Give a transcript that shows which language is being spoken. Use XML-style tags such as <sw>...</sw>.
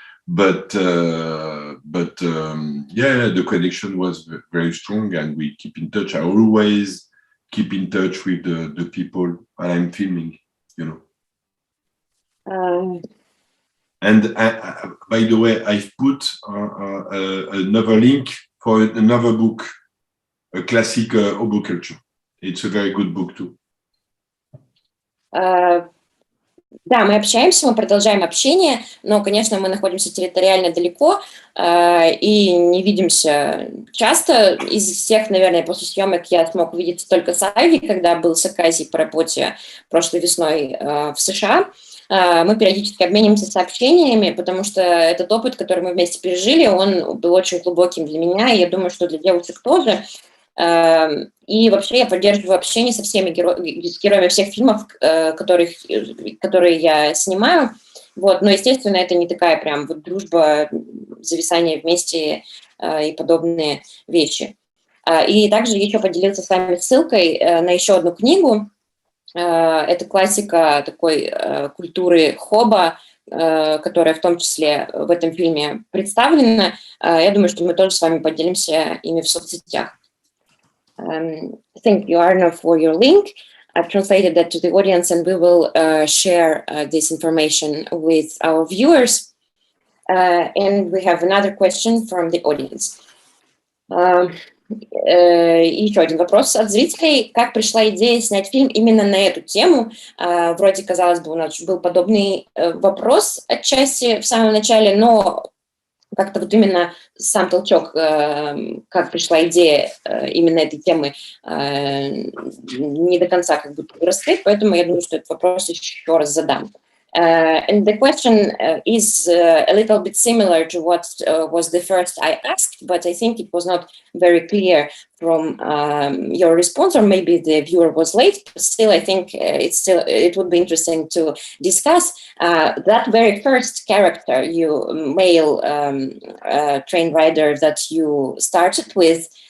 <en>But yeah, the connection was very strong, and we keep in touch. I always keep in touch with the people while I'm filming, you know. And by the way, I've put another link for another book, a classic Hobo Culture. It's a very good book too.</en> <ru>Да, мы общаемся, мы продолжаем общение, но, конечно, мы находимся территориально далеко и не видимся часто. Из всех, наверное, после съемок я смог увидеться только с Айви, когда был с Аказией по работе прошлой весной в США. Мы периодически обмениваемся сообщениями, потому что этот опыт, который мы вместе пережили, он был очень глубоким для меня, и я думаю, что для девушек тоже. И вообще я поддерживаю общение со всеми героями всех фильмов, которые я снимаю. Вот. Но, естественно, это не такая прям вот дружба, зависание вместе и подобные вещи. И также еще поделился с вами ссылкой на еще одну книгу. Это классика такой культуры хоба, которая в том числе в этом фильме представлена. Я думаю, что мы тоже с вами поделимся ими в соцсетях.</ru> <en>Thank you, Arno, for your link. I've translated that to the audience, and we will share this information with our viewers. And we have another question from the audience.</en> <ru>Еще один вопрос от зрителей. Как пришла идея снять фильм именно на эту тему? Вроде, казалось бы, у нас был подобный вопрос отчасти в самом начале, но как-то вот именно сам толчок, как пришла идея именно этой темы, не до конца как будто раскрыт, поэтому я думаю, что этот вопрос еще раз задам.</ru> <en>And the question is a little bit similar to what was the first I asked, but I think it was not very clear from your response, or maybe the viewer was late. But still, I think it would be interesting to discuss that very first character, male train rider that you started with.</en>